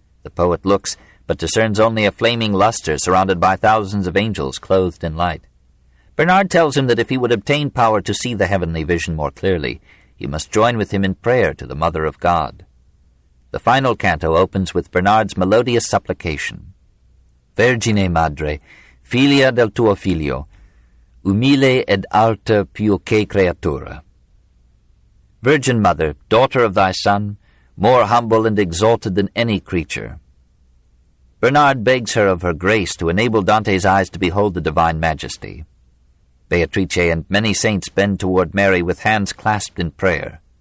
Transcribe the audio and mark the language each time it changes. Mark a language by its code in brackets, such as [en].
[en] The poet looks, but discerns only a flaming luster surrounded by thousands of angels clothed in light. Bernard tells him that if he would obtain power to see the heavenly vision more clearly, he must join with him in prayer to the Mother of God. The final canto opens with Bernard's melodious supplication. [it] Vergine Madre, filia del tuo figlio, umile ed alta più che creatura. [en] Virgin Mother, daughter of thy Son, more humble and exalted than any creature. Bernard begs her of her grace to enable Dante's eyes to behold the divine majesty. Beatrice and many saints bend toward Mary with hands clasped in prayer.